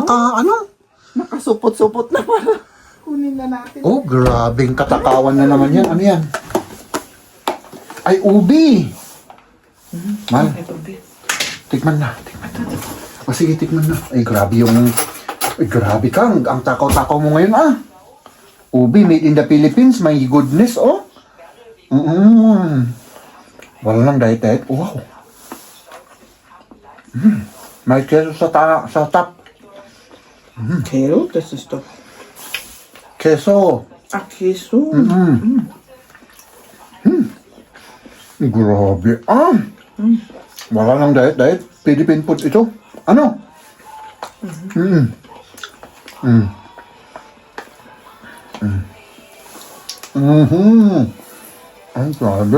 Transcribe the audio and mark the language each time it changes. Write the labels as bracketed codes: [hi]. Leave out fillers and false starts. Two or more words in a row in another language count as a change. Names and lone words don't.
[tl] Nakasupot-supot na para. Kunin na natin. Oh, grabeng katakawan na naman yan. Ano yan? Ay, ubi! Mal, Ito, babe. tikman na. O sige, tikman na. Ay, grabe yung... Ay, grabe ka. Ang takaw-takaw mo ngayon, ah. Ubi, [en] made in the Philippines. My goodness, [tl] oh. Wala lang diet. Wow. May keso sa top. [de] Kero? Das ist doch... [tl] Keso. Ah, keso. Grabe, ah. Wala lang diet. [en] Philippine food [tl] ito. Ano? Ay, grabe.